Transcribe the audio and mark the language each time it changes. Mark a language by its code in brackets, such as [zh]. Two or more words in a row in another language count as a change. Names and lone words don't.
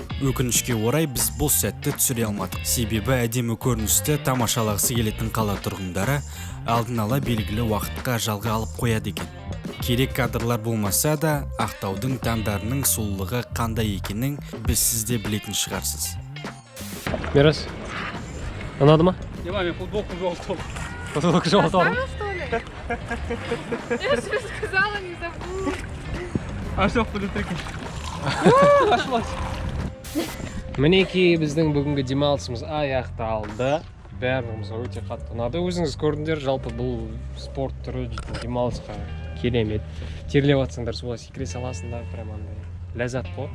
[kk] Өкінішке орай біз бұл сәтті түсіре алмадық. Себебі әдемі көріністі тамашалағысы келетін қала тұрғындары алдын ала белгілі уақытқа жалға алып қояды екен. Керек кадрлар болмаса да, Ақтаудың таңдарының сұлулығы қандай екенін біз сізде білетін шығарсыз. Мирас, ұнады ма? Мен футболку жоғалтып алдым. Футболку жоғалтып алдым. [ru] Я же сказала, не забудь. [kk] А жоқ, бұл екен. Мінекей біздің бүгінгі демалысымыз аяқталды. Бәрімізге өте қатты ұнады. Өзіңіз көрдіңдер, жалпы бұл спорт түрі демалысқа керемет. Терлеп жатсаңдар суға секіре саласыңдар, прям андай ләззат қой.